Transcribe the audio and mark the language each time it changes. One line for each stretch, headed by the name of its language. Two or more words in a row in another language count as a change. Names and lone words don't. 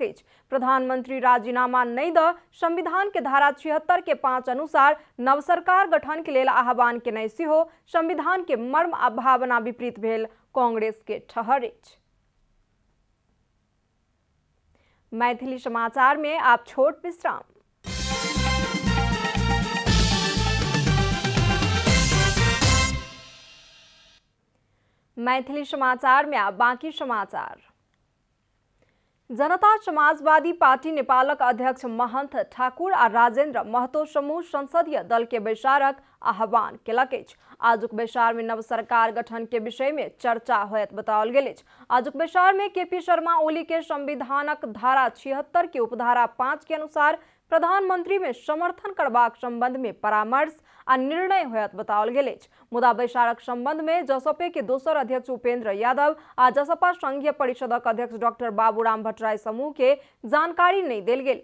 Maithili: प्रधानमंत्री राजीनामा नहीं द संविधान के धारा 76 के 5 अनुसार नव सरकार गठन के लेल आह्वान के नहीं हो संविधान के मर्म आ भावना विपरीत भेल कांग्रेस के ठहर। मैथिली समाचार में आप छोट विश्राम। मैथिली समाचार में आप बाकी समाचार। जनता समाजवादी पार्टी नेपालक अध्यक्ष महंत ठाकुर आ राजेन्द्र महतो समूह संसदीय दल के बैसारक आह्वान केलक। आजुक बैसार में नव सरकार गठन के विषय में चर्चा होयत बताओल गेल। आजुक बैसार में केपी शर्मा ओली के संविधानक धारा 76 के उपधारा 5 के अनुसार प्रधानमंत्री में समर्थन करबाक संबंध में परामर्श आ निर्णय होयत बताओल गेल। मुदा बैसारक संबंध में जसपा के दोसर अध्यक्ष उपेंद्र यादव आ जसपा संघीय परिषदक अध्यक्ष डॉक्टर बाबूराम भट्टराई समूह के जानकारी नहीं देल गेल।